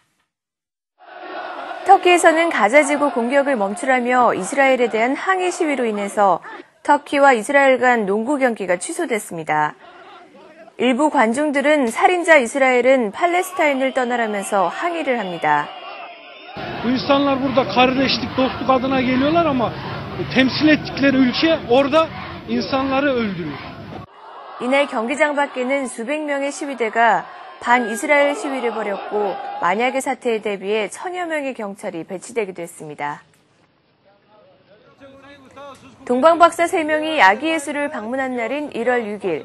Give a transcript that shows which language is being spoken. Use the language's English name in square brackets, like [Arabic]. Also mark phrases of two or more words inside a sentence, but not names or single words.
[Korean] 터키에서는 가자 지구 공격을 멈추라며 이스라엘에 대한 항의 시위로 인해서 터키와 이스라엘 간 농구 경기가 취소됐습니다. 일부 관중들은 살인자 이스라엘은 팔레스타인을 떠나라면서 항의를 합니다. [Turkish] Bu insanlar burada kardeşlik, dostluk adına geliyorlar ama temsil ettikleri ülke orada insanları öldürüyor. [Korean] 이날 경기장 밖에는 수백 명의 시위대가 반이스라엘 시위를 벌였고 만약의 사태에 대비해 1000여 명의 경찰이 배치되기도 했습니다. 동방박사 3명이 야기예술을 방문한 날인 1월 6일.